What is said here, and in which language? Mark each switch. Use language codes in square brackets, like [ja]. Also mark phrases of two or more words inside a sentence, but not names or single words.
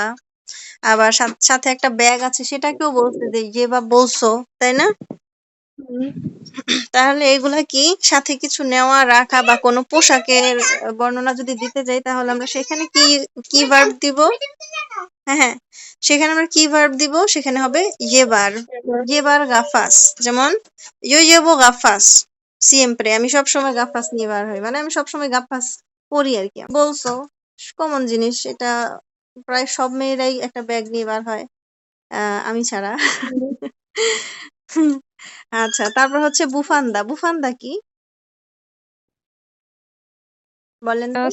[bn] আবার সাথে একটা ব্যাগ আছে সেটাকেও বলছে যে জেবা বলছো, তাই না? তাহলে এগুলা কি সাথে কিছু নেওয়া রাখা বা কোনো পোশাকের বর্ণনা যদি দিতে যাই তাহলে আমরা সেখানে কি ভার্ব দিব? হ্যাঁ, সেখানে আমরা কি ভার্ব দিব? সেখানে হবে [es] llevar llevar gafas। যেমন yo llevo gafas siempre, [bn] আমি সবসময় গাফাস নিয়ে বার হই, মানে আমি সবসময় গাফাস পরি আর কি। বলছো কমন জিনিস, এটা প্রায় সব মেয়েরাই একটা ব্যাগ নিয়ে বার হয়, আমি ছাড়া। আচ্ছা, তারপর হচ্ছে বুফান্দা। বুফান্দা কি বলেন তো?